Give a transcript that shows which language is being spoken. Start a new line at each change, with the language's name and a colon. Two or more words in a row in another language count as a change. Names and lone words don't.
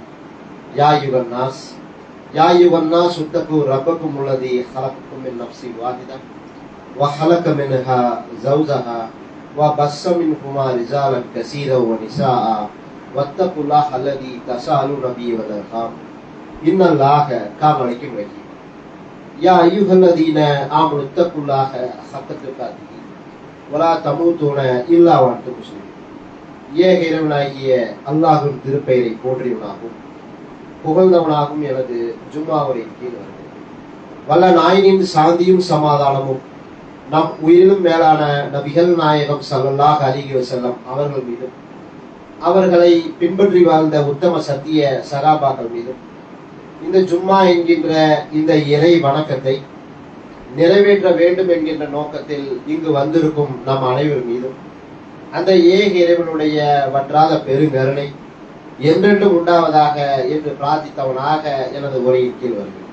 Arabic: يا أيها الناس اتقوا ربكم الذي خلقكم من نفس واحدة وخلق منها زوجها وبث منهما رجالا كثيرا ونساء واتقوا الله الذي تساءلون به والأرحام إن الله كان عليكم رقيبا. يا أيها الذين آمنوا اتقوا الله حق تقاته ولا تموتون إلا وأنتم مسلمون.
Tamil: ஏக இறைவனாகிய அல்லாஹ்வின் திருப்பெயரை போற்றியவனாகும் புகழ்ந்தவனாகும் எனது ஜும்மாவுரை கீழ் வருகிறது. வல்ல நாயனின் சாந்தியும் சமாதானமும் நம் உயிரிலும் மேலான நபிகள் நாயகம்
Arabic: صلى الله عليه وسلم
Tamil: அவர்கள் மீதும் அவர்களை பின்பற்றி வாழ்ந்த உத்தம சத்திய சகாபாக்கள் மீதும் இந்த ஜும்மா என்கின்ற இந்த இறை வணக்கத்தை நிறைவேற்ற வேண்டும் என்கின்ற நோக்கத்தில் இங்கு வந்திருக்கும் நம் அனைவர் மீதும் அந்த ஏக இறைவனுடைய வற்றாத பெருங்கருணை என்றென்றும் உண்டாவதாக என்று பிரார்த்தித்தவனாக எனது உரையின் கீழ் வருகிறேன்.